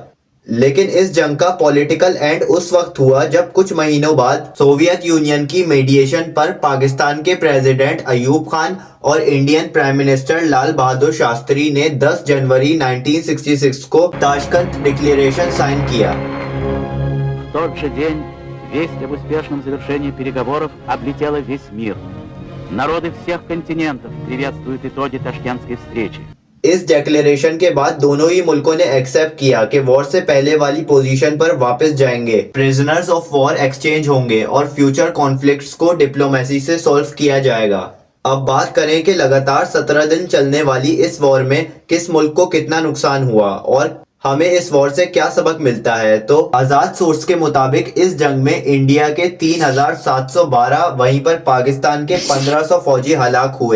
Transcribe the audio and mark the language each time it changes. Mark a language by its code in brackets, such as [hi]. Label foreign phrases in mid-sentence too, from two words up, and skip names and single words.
[hi] लेकिन इस जंग का [en] political end [hi] उस वक्त हुआ जब कुछ महीनों बाद सोवियत यूनियन की मीडिएशन पर पाकिस्तान के प्रेसिडेंट अयूब खान और [en] Indian Prime Minister [hi] लाल बहादुर शास्त्री ने 10 जनवरी 1966 को ताशकंद डिक्लेरेशन साइन किया। [ru] В тот же день весть об успешном завершении переговоров облетела весь мир. Народы всех континентов приветствуют итоги Ташкентской встречи. [hi] इस डिक्लेरेशन के बाद दोनों ही मुल्कों ने एक्सेप्ट किया कि वॉर से पहले वाली पोजीशन पर वापस जाएंगे, [en] prisoners of war exchange [hi] होंगे और [en] future conflicts [hi] को डिप्लोमेसी से सॉल्व किया जाएगा। अब बात करें कि लगातार 17 दिन चलने वाली इस वॉर में किस मुल्क को कितना नुकसान हुआ और हमें इस वॉर से क्या सबक मिलता है, तो आजाद सोर्स के मुताबिक इस जंग में इंडिया के 3712, वहीं पर पाकिस्तान के 1500 फौजी हलाक हुए।